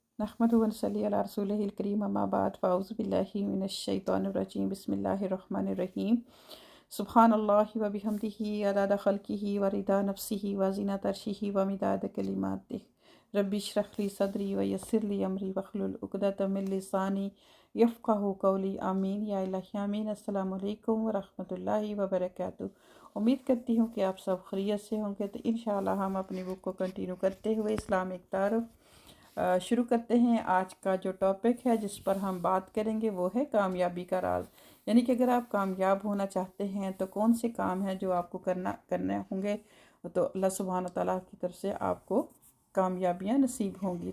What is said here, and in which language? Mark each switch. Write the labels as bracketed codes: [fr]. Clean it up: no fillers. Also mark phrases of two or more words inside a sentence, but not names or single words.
[ar] نحمده ونصلي على رسوله الكريم أما بعد فأعوذ بالله من الشيطان الرجيم بسم الله الرحمن الرحيم سبحان الله وبحمده عدد خلقه ورضا نفسه وزنة عرشه ومداد كلماته رب اشرح لي صدري ويسر لي أمري واحلل عقدة من لساني يفقهوا قولي آمين يا إلهي آمين. السلام عليكم ورحمة الله وبركاته. [hi] उम्मीद करती हूँ कि आप सब खैरियत से होंगे। तो इंशाअल्लाह हम अपनी बुक को कंटिन्यू करते हुए इस्लामिक तारुफ़ शुरू करते हैं। आज का जो टॉपिक है जिस पर हम बात करेंगे वो है कामयाबी का राज। यानी कि अगर आप कामयाब होना चाहते हैं तो कौन से काम हैं जो आपको करने होंगे, तो अल्लाह सुब्हान तआला की तरफ से आपको कामयाबियां नसीब होंगी।